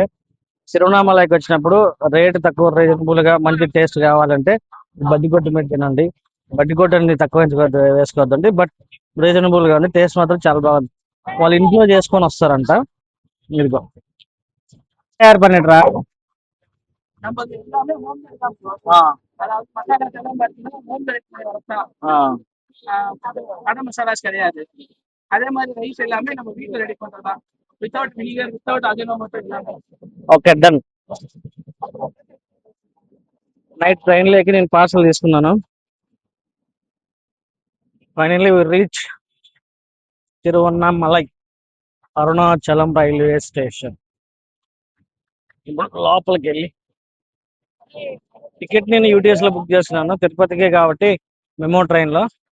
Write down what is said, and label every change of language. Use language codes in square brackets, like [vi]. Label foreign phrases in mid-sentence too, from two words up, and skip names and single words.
[te] తిరువణామలైకి వచ్చినప్పుడు రేటు తక్కువ, రీజనబుల్ గా మంచి టేస్ట్ కావాలంటే బడ్డీకోట మీద తినండి. బడ్డీకోటని తక్కువ వేసుకోవద్దండి, బట్ రీజనబుల్ గా ఉంది. టేస్ట్ మాత్రం చాలా బాగుంది. వాళ్ళు ఇంట్లో చేసుకొని వస్తారంట. ఇదిగో తయారు పన్నీట్రా. [ta] கடை மசாலாஸ் கிடையாது. அதே மாதிரி ரைஸ் எல்லாமே நம்ம வீட்டுல ரெடி பண்றதுதான். [en] without vinegar, without Ajinomoto [ta] இல்லாம. [en] okay done. night train [te] లోకి నేను పార్సల్ తీసుకున్నాను. [en] finally we reach Tiruvannamalai, Arunachalam railway station. [te] ఇప్పుడు లోపలికి వెళ్ళి టికెట్ నేను యూటీఎస్ లో బుక్ చేస్తున్నాను, తిరుపతికే కాబట్టి [en] MEMU train [te] లో.